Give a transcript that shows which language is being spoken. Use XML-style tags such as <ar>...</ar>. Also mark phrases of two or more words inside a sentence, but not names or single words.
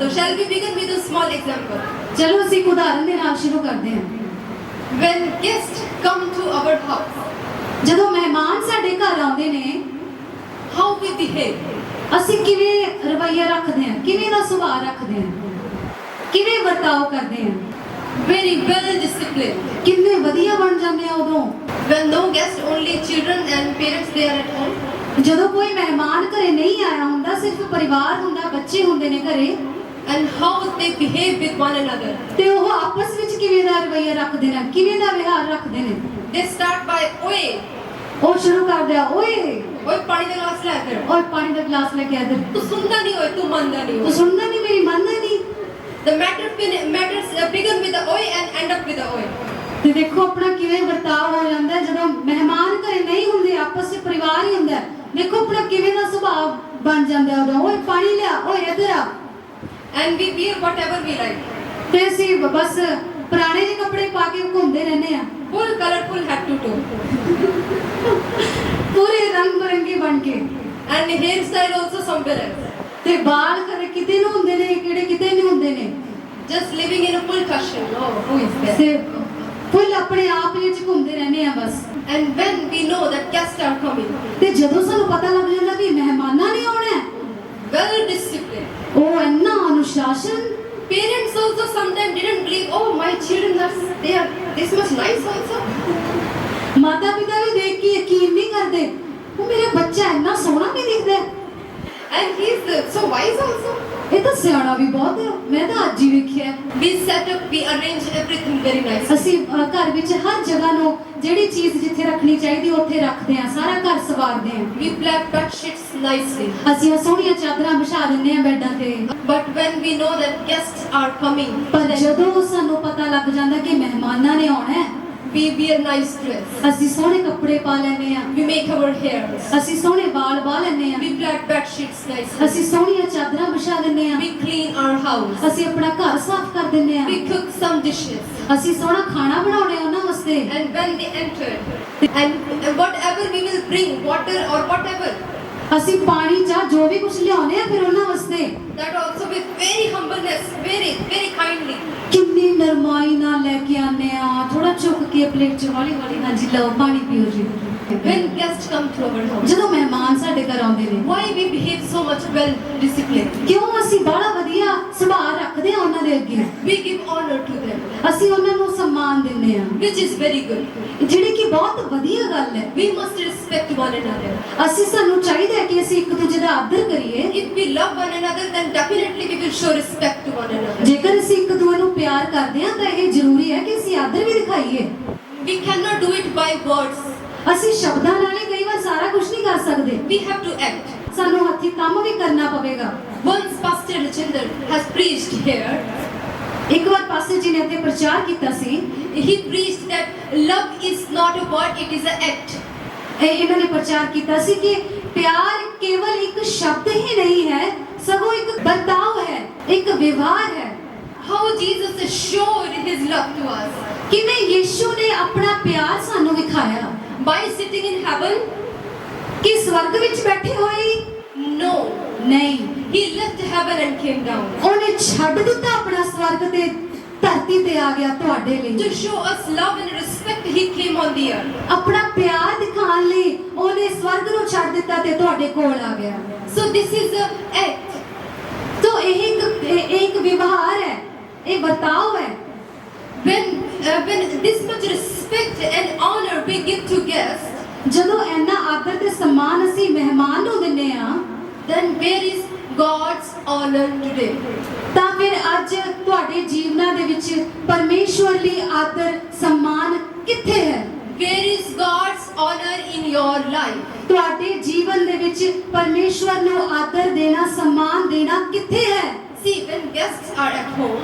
<en>Shall we begin with a small example?</en> <pa>ਚਲੋ ਅਸੀਂ ਇੱਕ ਉਦਾਹਰਨ ਦੇ ਨਾਲ ਸ਼ੁਰੂ ਕਰਦੇ ਹਾਂ।</pa> <en>When guests come to our house,</en> <pa>ਜਦੋਂ ਮਹਿਮਾਨ ਸਾਡੇ ਘਰ ਆਉਂਦੇ ਨੇ,</pa> <en>how we behave?</en> <pa>ਅਸੀਂ ਕਿਵੇਂ ਰਵੱਈਆ ਰੱਖਦੇ ਹਾਂ, ਕਿਵੇਂ ਦਾ ਸੁਭਾਅ ਰੱਖਦੇ ਹਾਂ, ਕਿਵੇਂ ਵਰਤਾਓ ਕਰਦੇ ਹਾਂ,</pa> <en>Very well disciplined.</en> <pa>ਕਿੰਨੇ ਵਧੀਆ ਬਣ ਜਾਂਦੇ ਆ ਉਦੋਂ।</pa> <en>When no guests, only children and parents they are at home.</en> <pa>ਜਦੋਂ ਕੋਈ ਮਹਿਮਾਨ ਘਰੇ ਨਹੀਂ ਆਇਆ ਹੁੰਦਾ, ਸਿਰਫ ਪਰਿਵਾਰ ਹੁੰਦਾ, ਬੱਚੇ ਹੁੰਦੇ ਨੇ ਘਰੇ,</pa> <en>And how they behave with one another.</en> <pa>ਤੇ ਉਹ ਆਪਸ ਵਿੱਚ ਕਿਵੇਂ ਦਾ ਰਵੱਈਆ ਰੱਖਦੇ ਨੇ, ਕਿਵੇਂ ਦਾ ਵਿਹਾਰ ਰੱਖਦੇ ਨੇ।</pa> <en>They start by, oi,</en> <pa>ਉਹ ਸ਼ੁਰੂ ਕਰਦੇ ਆ, ਓਏ oi, ਪਾਣੀ ਦਾ ਗਲਾਸ ਲੈ ਕੇ। ਓਏ ਪਾਣੀ ਦਾ ਗਲਾਸ ਲੈ ਕੇ ਆ ਇੱਧਰ। ਤੂੰ ਸੁਣਦਾ ਨਹੀਂ, ਓਏ ਤੂੰ ਮੰਨਦਾ ਨਹੀਂ। ਤੂੰ ਸੁਣਦਾ ਨਹੀਂ, ਮੇਰੀ ਮੰਨਦਾ ਨਹੀਂ।</pa> <en>The matters begin with the oi and end up with the oi.</en> <pa>ਤੇ ਦੇਖੋ ਆਪਣਾ ਕਿਵੇਂ ਵਰਤਾਅ ਹੋ ਜਾਂਦਾ ਹੈ ਜਦੋਂ ਮਹਿਮਾਨ ਘਰੇ ਨਹੀਂ ਹੁੰਦੇ, ਆਪਸ ਵਿੱਚ ਪਰਿਵਾਰ ਹੀ ਹੁੰਦਾ। ਦੇਖੋ ਆਪਣਾ ਕਿਵੇਂ ਦਾ ਸੁਭਾਅ ਬਣ ਜਾਂਦਾ ਹੈ ਉਦੋਂ। ਓਏ ਪਾਣੀ ਲਿਆ, ਓਏ ਇੱਧਰ ਆ।</pa> <en>And we wear whatever we like.</en> <pa>ਤੇ ਅਸੀਂ ਬਸ ਪੁਰਾਣੇ ਜਿਹੇ ਕੱਪੜੇ ਪਾ ਕੇ ਘੁੰਮਦੇ ਰਹਿੰਦੇ ਆ,</pa> <en>Full colorful head to toe.</en> <pa>ਪੂਰੇ ਰੰਗ ਬਰੰਗੇ ਬਣ ਕੇ।</pa> <en>And hairstyle also somewhere else.</en> <pa>ਤੇ ਬਾਲ ਕਦੇ ਕਿਤੇ ਨੂੰ ਹੁੰਦੇ ਨੇ, ਕਿਹੜੇ ਕਿਤੇ ਨਹੀਂ ਹੁੰਦੇ ਨੇ।</pa> <en>Just living in a full cushion. Oh, who is there?</en> <pa>ਤੇ ਫੁੱਲ ਆਪਣੇ ਆਪ ਵਿੱਚ ਘੁੰਮਦੇ ਰਹਿੰਦੇ ਆ ਬਸ।</pa> <en>And when we know that guests are coming,</en> <pa>ਤੇ ਜਦੋਂ ਸਾਨੂੰ ਪਤਾ ਲੱਗ ਜਾਂਦਾ ਵੀ ਮਹਿਮਾਨਾਂ ਨੇ ਆਉਣਾ ਹੈ,</pa> <en>well disciplined.</en> <pa>ਉਹ ਇੰਨਾ ਅਨੁਸ਼ਾਸਨ।</pa> <en>Parents also sometimes didn't believe, oh, my children they are this much nice also.</en> <pa>ਮਾਤਾ ਪਿਤਾ ਵੀ ਦੇਖ ਕੇ ਯਕੀਨ ਨਹੀਂ ਕਰਦੇ, ਉਹ ਮੇਰਾ ਬੱਚਾ ਇੰਨਾ ਸੋਹਣਾ ਵੀ ਦਿਖਦਾ ਹੈ,</pa> <en>And he is so wise also.</en> <pa>ਇਹ ਤਾਂ ਸਿਆਣਾ ਵੀ ਬਹੁਤ ਹੈ, ਮੈਂ ਤਾਂ ਅੱਜ ਹੀ ਵੇਖਿਆ।</pa> <en>We set up, we arrange everything very nicely.</en> <pa>ਅਸੀਂ ਘਰ ਵਿੱਚ ਹਰ ਜਗ੍ਹਾ ਨੂੰ ਜਿਹੜੀ ਚੀਜ਼ ਜਿੱਥੇ ਰੱਖਣੀ ਚਾਹੀਦੀ ਉੱਥੇ ਰੱਖਦੇ ਹਾਂ, ਸਾਰਾ ਘਰ ਸਵਾਰਦੇ ਹਾਂ।</pa> <en>We black bed sheets nicely.</en> <pa>ਅਸੀਂ ਸੋਹਣੀਆਂ ਚਾਦਰਾਂ ਵਿਛਾ ਦਿੰਦੇ ਹਾਂ ਬੈੱਡਾਂ ਤੇ।</pa> <en>But when we know that guests are coming,</en> <pa>ਪਰ ਜਦੋਂ ਸਾਨੂੰ ਪਤਾ ਲੱਗ ਜਾਂਦਾ ਕਿ ਮਹਿਮਾਨਾਂ ਨੇ ਆਉਣਾ ਹੈ,</pa> <en>we wear nice dress.</en> <pa>ਅਸੀਂ ਸੋਹਣੇ ਕੱਪੜੇ ਪਾ ਲੈਂਦੇ ਹਾਂ,</pa> <en>We make our hairs.</en> <pa>ਅਸੀਂ ਸੋਹਣੇ ਵਾਲ ਬਾਹ ਲੈਂਦੇ ਹਾਂ,</pa> <en>We black bed sheets nicely.</en> <pa>ਅਸੀਂ ਸੋਹਣੀਆਂ ਚਾਦਰਾਂ ਵਿਛਾ ਦਿੰਦੇ ਹਾਂ,</pa> <en>We clean our house.</en> <pa>ਅਸੀਂ ਆਪਣਾ ਘਰ ਸਾਫ਼ ਕਰ ਦਿੰਦੇ ਹਾਂ,</pa> <en>We cook some dishes.</en> <pa>ਅਸੀਂ ਸੋਹਣਾ ਖਾਣਾ ਬਣਾਉਂਦੇ ਹਾਂ ਉਹਨਾਂ ਵਾਸਤੇ।</pa> <en>And when they enter, and whatever we will bring, water or whatever,</en> <pa>ਅਸੀਂ ਪਾਣੀ ਚਾਹ ਜੋ ਵੀ ਕੁਝ ਲਿਆਉਂਦੇ ਆ ਫਿਰ ਉਹਨਾਂ ਵਾਸਤੇ</pa> <en>that also with very humbleness, very very kindly.</en> <pa>ਕਿੰਨੀ ਨਰਮਾਈ ਨਾਲ ਲੈ ਕੇ ਆਉਂਦੇ ਆ, ਥੋੜਾ ਚੁੱਕ ਕੇ ਪਲੇਟ 'ਚ ਹੌਲੀ ਹੌਲੀ, ਹਾਂਜੀ ਲਓ ਪਾਣੀ ਪੀਓ ਜੀ।</pa> <en>When guests come to our house,</en> <pa>ਜਦੋਂ ਮਹਿਮਾਨ ਸਾਡੇ ਘਰ ਆਉਂਦੇ ਨੇ,</pa> <en>why we behave so much well disciplined?</en> <pa>ਕਿਉਂ ਅਸੀਂ ਬੜਾ ਵਧੀਆ ਸੁਭਾਅ ਰੱਖਦੇ ਆ ਉਹਨਾਂ ਦੇ ਅੱਗੇ,</pa> <en>We give honor to them,</en> <pa>ਅਸੀਂ ਉਹਨਾਂ ਨੂੰ ਸਨਮਾਨ ਦਿੰਦੇ ਆ,</pa> <en>which is very good.</en> <pa>ਜਿਹੜੀ ਕਿ ਬਹੁਤ ਵਧੀਆ ਗੱਲ ਹੈ।</pa> <en>We must respect one another.</en> <pa>ਅਸੀਂ ਸਾਨੂੰ ਚਾਹੀਦਾ ਹੈ ਕਿ ਅਸੀਂ ਇੱਕ ਦੂਜੇ ਦਾ ਆਦਰ ਕਰੀਏ।</pa> <en>If we love one another, then definitely we will show respect to one another.</en> <pa>ਜੇਕਰ ਅਸੀਂ ਇੱਕ ਦੂਜੇ ਨੂੰ ਪਿਆਰ ਕਰਦੇ ਹਾਂ ਤਾਂ ਇਹ ਜ਼ਰੂਰੀ ਹੈ ਕਿ ਅਸੀਂ ਆਦਰ ਵੀ ਦਿਖਾਈਏ।</pa> <en>We cannot do it by words.</en> <pa>ਅਸੀਂ ਸ਼ਬਦਾਂ ਨਾਲ ਹੀ ਕਈ ਵਾਰ ਸਾਰਾ ਕੁਝ ਨਹੀਂ ਕਰ ਸਕਦੇ,</pa> <en>We have to act.</en> <pa>ਸਾਨੂੰ ਹੱਥੀਂ ਕੰਮ ਵੀ ਕਰਨਾ ਪਵੇਗਾ।</pa> <en>Once Pastor Rajinder has preached here.</en> <pa>ਇੱਕ ਵਾਰ ਪਾਸਟਰ ਜੀ ਨੇ ਇੱਥੇ ਪ੍ਰਚਾਰ ਕੀਤਾ ਸੀ।</pa> <en>He preached that love is not a word, it is an act.</en> <pa>ਇਹਨਾਂ ਨੇ ਪ੍ਰਚਾਰ ਕੀਤਾ ਸੀ ਕਿ ਪਿਆਰ ਕੇਵਲ ਇੱਕ ਸ਼ਬਦ ਹੀ ਨਹੀਂ ਹੈ, ਸਗੋਂ ਇੱਕ ਵਰਤਾਓ ਹੈ, ਇੱਕ ਵਿਵਹਾਰ ਹੈ।</pa> <en>How Jesus showed his love to us.</en> <pa>ਕਿਵੇਂ ਯੀਸ਼ੂ ਨੇ ਆਪਣਾ ਪਿਆਰ ਸਾਨੂੰ ਵਿਖਾਇਆ।</pa> <en>By sitting in heaven?</en> <pa>ਕਿ ਸਵਰਗ ਵਿੱਚ ਬੈਠੇ ਹੋਏ?</pa> <en>No.</en> <pa>ਨਹੀਂ,</pa> <en>He left heaven and came down.</en> <pa>ਉਹਨੇ ਛੱਡ ਦਿੱਤਾ ਆਪਣਾ ਸਵਰਗ ਤੇ ਧਰਤੀ ਤੇ ਆ ਗਿਆ ਤੁਹਾਡੇ ਲਈ।</pa> <en>To show us love and respect, he came on the earth.</en> <pa>ਆਪਣਾ ਪਿਆਰ ਦਿਖਾਉਣ ਲਈ ਉਹਨੇ ਸਵਰਗ ਨੂੰ ਛੱਡ ਦਿੱਤਾ ਤੇ ਤੁਹਾਡੇ ਕੋਲ ਆ ਗਿਆ।</pa> <en>So this is an act.</en> <pa>तो ਇਹ ਇੱਕ ਵਿਵਹਾਰ ਹੈ, ਇਹ ਵਰਤਾਓ ਹੈ।</pa> <en>When this much respect and honor we give to guests,</en> <pa>ਜਦੋਂ ਇੰਨਾ ਆਦਰ ਤੇ ਸਨਮਾਨ ਅਸੀਂ ਮਹਿਮਾਨ ਨੂੰ ਦਿੰਦੇ ਆ,</pa> <en>then where is God's honor today?</en> <pa>ਤਾਂ ਫਿਰ ਅੱਜ ਤੁਹਾਡੇ ਜੀਵਨਾਂ ਦੇ ਵਿੱਚ ਪਰਮੇਸ਼ਵਰ ਲਈ ਆਦਰ ਸਨਮਾਨ ਕਿੱਥੇ ਹੈ?</pa> <en>Where is God's honor in your life?</en> <pa>ਤੁਹਾਡੇ ਜੀਵਨ ਦੇ ਵਿੱਚ ਪਰਮੇਸ਼ਵਰ ਨੂੰ ਆਦਰ ਦੇਣਾ, ਸਨਮਾਨ ਦੇਣਾ ਕਿੱਥੇ ਹੈ?</pa> <en>See, when guests are at home,</en>